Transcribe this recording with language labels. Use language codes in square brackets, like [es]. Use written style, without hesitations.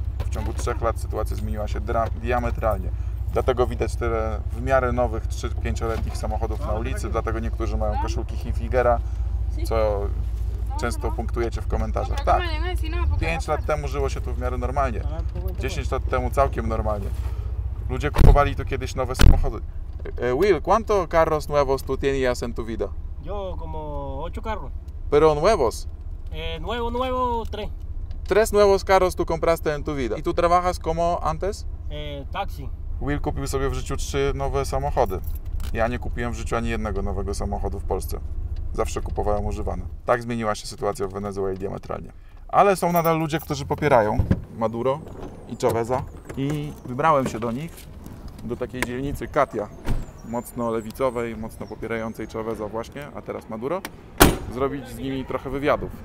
[pl] W ciągu 3 lat sytuacja zmieniła się diametralnie. Dlatego widać tyle w miarę nowych 3-5-letnich samochodów na ulicy, dlatego niektórzy mają koszulki Hilfigera, co często punktujecie w komentarzach. Tak, 5 lat temu żyło się tu w miarę normalnie, 10 lat temu całkiem normalnie. Ludzie kupowali tu kiedyś nowe samochody. [es] Will, ¿cuántos carros nuevos tú tenías en tu vida? Yo como 8 carros. Pero nuevos. Nuevo, 3. 3 nuevos carros tú compraste en tu vida. ¿Y tú trabajas como antes? Taxi. [pl] Will kupił sobie w życiu 3 nowe samochody. Ja nie kupiłem w życiu ani jednego nowego samochodu w Polsce. zawsze kupowałem używane. Tak zmieniła się sytuacja w Wenezueli diametralnie. Ale są nadal ludzie, którzy popierają Maduro i Chaveza i wybrałem się do nich, do takiej dzielnicy Katia, mocno lewicowej, mocno popierającej Chaveza właśnie, a teraz Maduro, zrobić z nimi trochę wywiadów.